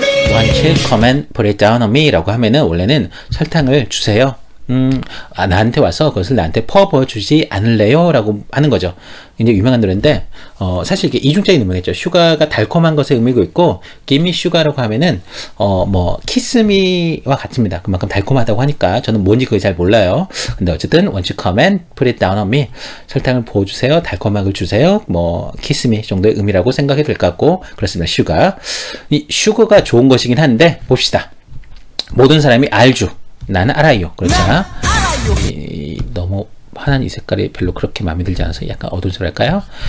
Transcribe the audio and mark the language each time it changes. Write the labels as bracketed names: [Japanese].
[English] Won't you come and put it down on me? [Korean] 라고 하면은 원래는 설탕을 주세요. 나한테 와서 그것을 나한테 퍼부어주지 않을래요? 라고 하는 거죠. 굉장히 유명한 노래인데, 사실 이게 이중적인 의미겠죠. 슈가가 달콤한 것의 의미고 있고, [English] give me sugar [Korean] 라고 하면은, [English] kiss me [Korean] 와 같습니다. 그만큼 달콤하다고 하니까, 저는 뭔지 그게 잘 몰라요. 근데 어쨌든, [English] won't you come and put it down on me? [Korean] 설탕을 부어주세요. 달콤함을 주세요. [English] kiss me [Korean] 정도의 의미라고 생각해도 될 것 같고, 그렇습니다. 슈가. 이 슈거가 좋은 것이긴 한데, 봅시다. 모든 사람이 알죠. 나는 알아요. 그렇잖아. 너무 환한 이 색깔이 별로 그렇게 마음에 들지 않아서 약간 어두운색할까요?